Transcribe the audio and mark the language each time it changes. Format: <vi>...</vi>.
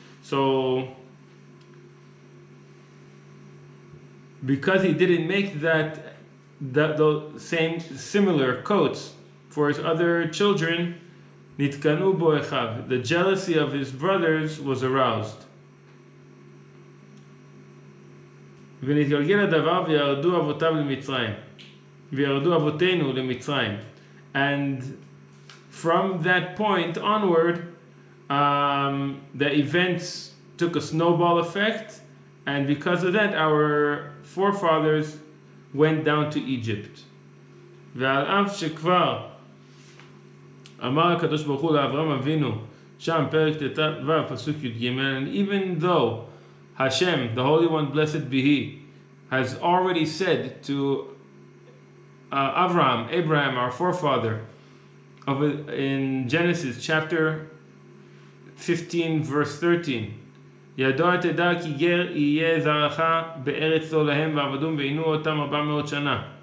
<en>So, because he didn't make the same similar coats for his other children,</en> <he>nitkanu bo echav,</he> <en>the jealousy of his brothers was aroused.</en> <he>ונתגלגל הדבר וירדו אבותיו למצרים, וירדו אבותינו למצרים.</he> <en>And from that point onward, the events took a snowball effect, and because of that, our forefathers went down to Egypt.</en> <he>ועל אף שכבר אמר הקדוש ברוך הוא לאברהם אבינו, שם פרק ט"ו פסוק י"ג,</he> <en>and even though HaShem, the Holy One, blessed be He, has already said to Abraham, our forefather, in Genesis chapter 15, verse 13,</en> <he>ידוע תדע כי גר יהיה זרעך בארץ לא להם ועבדום ועינו אותם 400 שנה.</he>